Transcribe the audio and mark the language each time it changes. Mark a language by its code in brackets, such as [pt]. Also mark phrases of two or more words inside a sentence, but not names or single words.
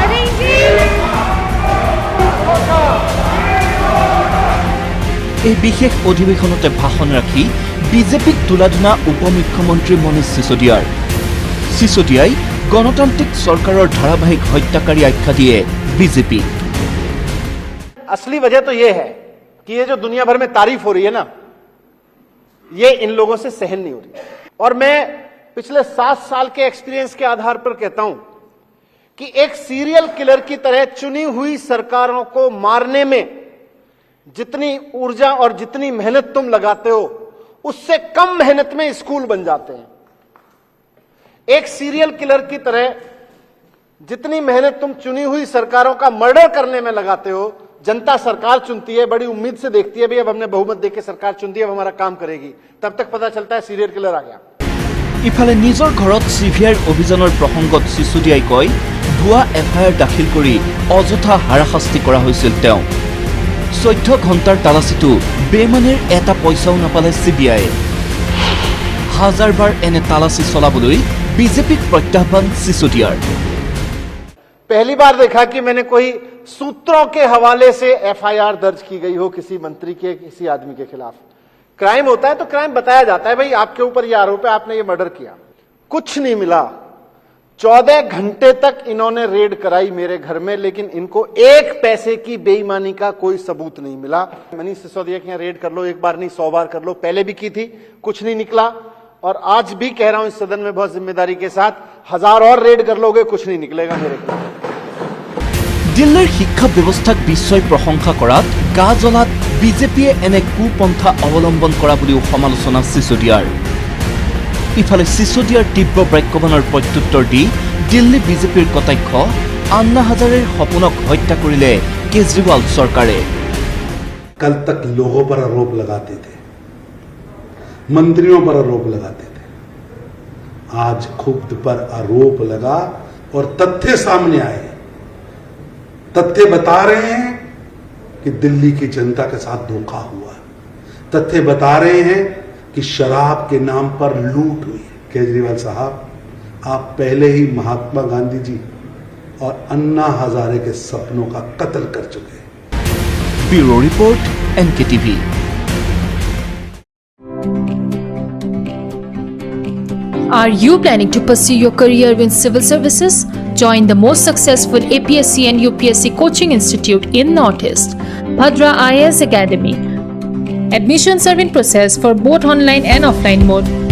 [as] এই বিশেষ অধিৱেশনতে ভাষণ ৰাখি বিজেপিক তোলাধুনা উপমুখ্যমন্ত্ৰী মনীষ সিসোদিয়াই গণতান্ত্ৰিক চৰকাৰৰ ধাৰাবাহিক হত্যাকাৰী আখ্যা দিয়ে বিজেপি [hi] असली वजह तो ये है कि ये जो दुनिया भर में तारीफ हो रही है ना ये इन लोगों से सहन नहीं हो रही और मैं पिछले 7 साल के एक्सपीरियंस के आधार पर कहता हूं कि एक [en] serial killer [hi] की तरह चुनी हुई सरकारों को मारने में जितनी ऊर्जा और जितनी मेहनत तुम लगाते हो उससे कम मेहनत में स्कूल बन जाते हैं एक [en] serial killer [hi] की तरह जितनी मेहनत तुम चुनी हुई सरकारों का मर्डर करने में लगाते हो जनता सरकार चुनती है बड़ी उम्मीद से देखती है भाई अब हमने बहुमत देके सरकार चुन दी अब हमारा काम करेगी तब तक पता चलता है [en] serial killer [hi] आ गया [as] ইফালে নিজৰ ঘৰত সিভিআৰ অভিযানৰ প্ৰসংগত সিসোদিয়াই কয় ভুৱা এফআইআৰ দাখিল কৰি অযথা হাৰাশাস্তি কৰা হৈছিল তেওঁ 14 ঘণ্টাৰ তালাচীটো বেমানিৰ এটা পইচাও নাপালে সিবিআই হাজাৰবাৰ এনে তালাচী চলাবলৈ বিজেপিক প্ৰত্যাহ্বান সিসোদিয়াৰ [hi] पहली बार देखा कि मैंने कोई सूत्रों के हवाले से एफआईआर दर्ज की गई हो किसी मंत्री के किसी आदमी के खिलाफ क्राइम होता है तो क्राइम बताया जाता है भाई आपके ऊपर ये आरोप है आपने ये मर्डर किया कुछ नहीं मिला 14 घंटे तक इन्होंने रेड कराई मेरे घर में लेकिन इनको एक पैसे की बेईमानी का कोई सबूत नहीं मिला मनीष सिसोदिया के यहाँ रेड कर लो एक बार नहीं 100 बार कर लो पहले भी की थी कुछ नहीं निकला और आज भी कह रहा हूं इस सदन में बहुत जिम्मेदारी के साथ 1000 और रेड कर लोगे कुछ नहीं निकलेगा मेरे खिलाफ [as] দিল্লীৰ শিক্ষা ব্যৱস্থাক বিশ্বই প্ৰশংসা কৰাত গা জ্বলাত বিজেপিয়ে এনে কুপন্থা অৱলম্বন কৰা বুলিও সমালোচনা সিসোদিয়াৰ ইফালে সিসোদিয়াৰ তীব্ৰ বাক্যবাণৰ প্ৰত্যুত্তৰ দি দিল্লী বিজেপিৰ কটাক্ষ আন্না হাজাৰেৰ সপোনক হত্যা কৰিলে কেজৰিৱাল চৰকাৰে [hi] कल तक लोगों पर आरोप लगाते थे मंत्रियों पर आरोप लगाते थे आज खुद पर आरोप लगा और तथ्य सामने आए तथ्य बता रहे हैं कि दिल्ली की जनता के साथ धोखा हुआ तथ्य बता रहे हैं कि शराब के नाम पर लूट हुई केजरीवाल साहब आप पहले ही महात्मा गांधी जी और अन्ना हजारे के सपनों का कत्ल कर चुके हैं [en] Bureau Report NKTV Are you planning to pursue your career in civil services? Join the most successful APSC and UPSC coaching institute in Northeast, Bhadra IAS Academy. Admissions are in process for both online and offline mode.